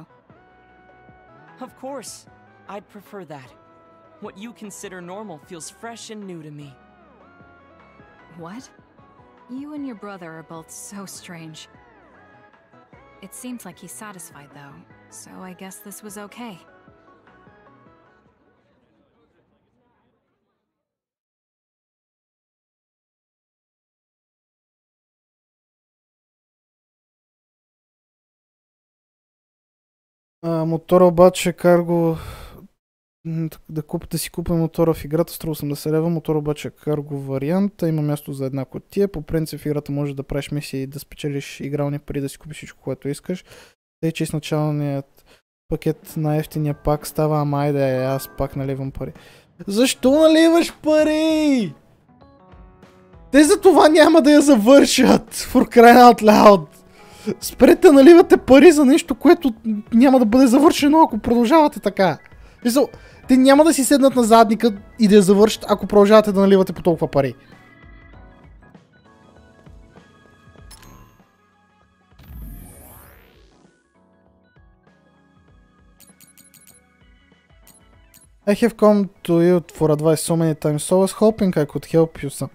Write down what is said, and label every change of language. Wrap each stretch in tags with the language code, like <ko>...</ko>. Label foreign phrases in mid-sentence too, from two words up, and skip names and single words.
<en>Of course. I'd prefer that. What you consider normal feels fresh and new to me. What? You and your brother are both so strange. It seems like he's satisfied though, so I guess this was okay.</en> <bg>Мотора обаче карго... Да си купя мотора в играта, струва 80 лева, мотор обаче карго варианта, има място за една кутия. По принцип в играта можеш да правиш мисии и да спечелиш игрални пари, да си купиш всичко, което искаш. Тъй, че с началният пакет на ефтиния пак става, ама айде, аз пак наливам пари. Защо наливаш пари? Те за това няма да я завършат,</bg> <en>for crying out loud.</en> <bg>Спрете наливате пари за нещо, което няма да бъде завършено, ако продължавате така. Те няма да си седнат на задника и да я завършат, ако продължавате да наливате по толкова пари.</bg> <en>I have come to you for advice so many times, so I was hoping I could help you some.</en>